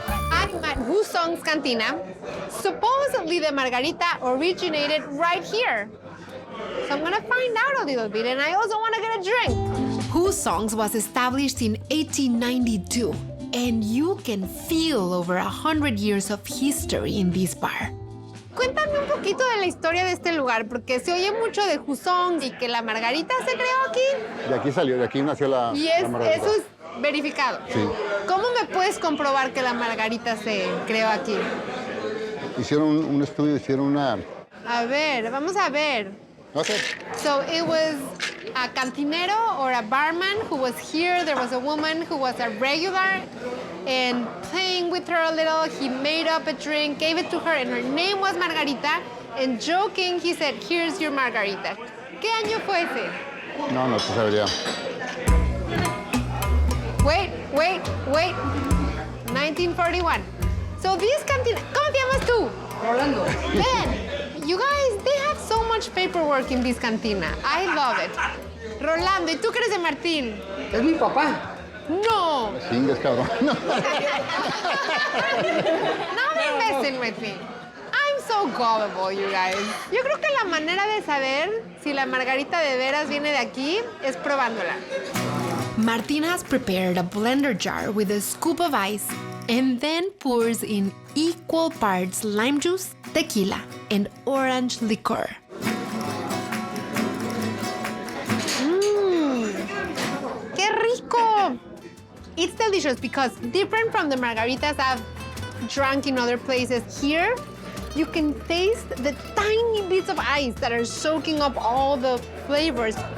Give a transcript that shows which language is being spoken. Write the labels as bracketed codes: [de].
[en] I'm at Husong's Cantina. Supposedly the margarita originated right here. So I'm gonna find out a little bit, and I also wanna get a drink. Husong's was established in 1892, and you can feel over 100 years of history in this bar. [es] Cuéntame un poquito de la historia de este lugar, porque se oye mucho de Husong y que la margarita se creó aquí. De aquí salió, de aquí nació la margarita. Eso es verificado. Sí. ¿Cómo me puedes comprobar que la margarita se creó aquí? Hicieron un estudio, hicieron una... A ver, vamos a ver. [en] Okay. So it was a cantinero or a barman who was here. There was a woman who was a regular, and playing with her a little, he made up a drink, gave it to her, and her name was Margarita. And joking, he said, "Here's your margarita." [es] ¿Qué año fue ese? No te sabría. [en] Wait. 1941. So this cantina, [es] ¿cómo te llamas tú? Rolando. [en] Ven, you guys, they have so much paperwork in this cantina. I love it. [es] Rolando, ¿y tú qué eres de Martín? Es mi papá. No. Chingues, cabrón. No me [en] messing with me. I'm so gullible, you guys. [es] Yo creo que la manera de saber si la margarita de veras viene de aquí es probándola. [en] Martín has prepared a blender jar with a scoop of ice and then pours in equal parts lime juice, tequila, and orange liqueur. [es] ¡Qué rico! [en] It's delicious because different from the margaritas I've drunk in other places, here you can taste the tiny bits of ice that are soaking up all the flavors.